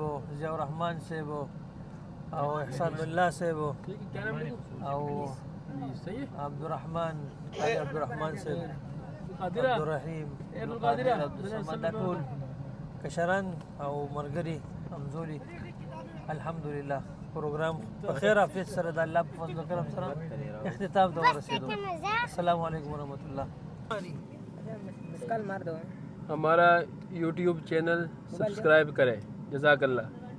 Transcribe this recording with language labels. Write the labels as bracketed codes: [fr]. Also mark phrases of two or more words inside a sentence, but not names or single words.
[ps] ضیاء الرحمن صاحب او احسان الله صاحب او عبدالرحمن صاحب عبدالرحیم عبدالصمد دا ټول کشران او مرګري همزولي الحمدلله پروګرام په خیر عافیت سره د الله په فضل او کرم سره اختتام ته ورسېدو [ar] السلام علیکم ورحمۃ اللہ [hi] हमारा YouTube चैनल सब्सक्राइब करें जज़ाकल्लाह